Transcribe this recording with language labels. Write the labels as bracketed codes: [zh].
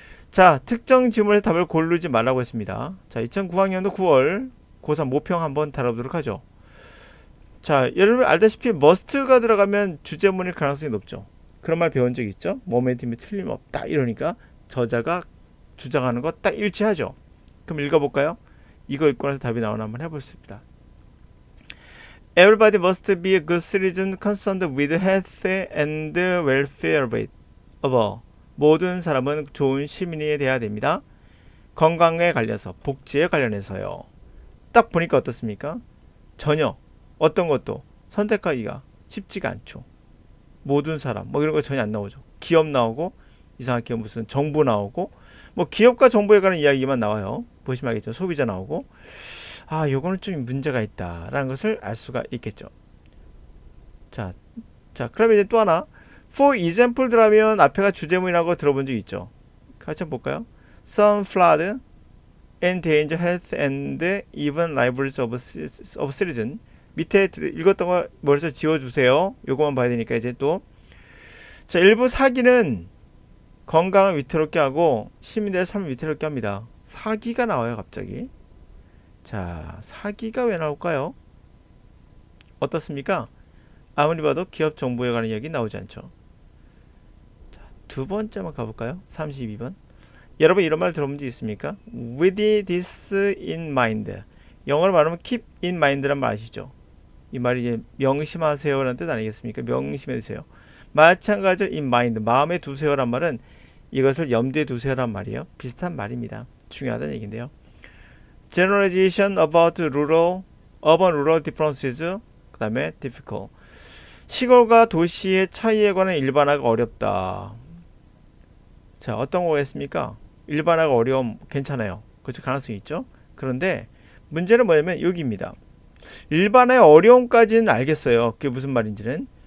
[ko] 자, 특정 지문의 답을 고르지 말라고 했습니다. 자, 2009학년도 9월 고3 모평 한번 다뤄보도록 하죠. 자, 여러분 알다시피 must가 들어가면 주제문일 가능성이 높죠. 그런 말 배운 적 있죠? 모멘텀이 틀림없다 이러니까 저자가 주장하는 거 딱 일치하죠. 그럼 읽어볼까요? 이거 읽고 나서 답이 나오나 한번 해보겠습니다. [en] Everybody must be a good citizen concerned with health and welfare of all. [ko] 모든 사람은 좋은 시민이 돼야 됩니다. 건강에 관련해서, 복지에 관련해서요. 딱 보니까 어떻습니까? 전혀 어떤 것도 선택하기가 쉽지가 않죠. 모든 사람 뭐 이런 거 전혀 안 나오죠. 기업 나오고 이상하게 무슨 정부 나오고 뭐 기업과 정부에 관한 이야기만 나와요. 보시면 알겠죠. 소비자 나오고 요거는 좀 문제가 있다라는 것을 알 수가 있겠죠. 자, 그러면 이제 또 하나 [en] for example [ko] 들어가면 앞에가 주제문이라고 들어본 적 있죠. 같이 한번 볼까요? [en] Some flood endanger health and even lives of citizen. [ko] 밑에 읽었던 거 머릿속에 지워주세요. 요거만 봐야 되니까 이제 또. 자, 일부 사기는 건강을 위태롭게 하고 시민들의 삶을 위태롭게 합니다. 사기가 나와요, 갑자기. 자, 사기가 왜 나올까요? 어떻습니까? 아무리 봐도 기업 정보에 관한 이야기 나오지 않죠. 자, 두 번째만 가볼까요? 32번. 여러분 이런 말 들어본 적 있습니까? [en] With this in mind. [ko] 영어로 말하면 [en] keep in mind [ko] 란 말 아시죠? 이 말이 이제 명심하세요라는 뜻 아니겠습니까? 명심해 두세요. 마찬가지로 [en] in mind, [ko] 마음에 두세요란 말은 이것을 염두에 두세요란 말이에요. 비슷한 말입니다. 중요하다는 얘기인데요. [en] Generalization about urban rural differences. [ko] 그 다음에 difficult. 시골과 도시의 차이에 관한 일반화가 어렵다. 자, 어떤 거겠습니까? 일반화가 어려움 괜찮아요. 그렇죠? 가능성이 있죠. 그런데 문제는 뭐냐면 여기입니다. 일반화의 어려움까지는 알겠어요. 그게 무슨 말인지는.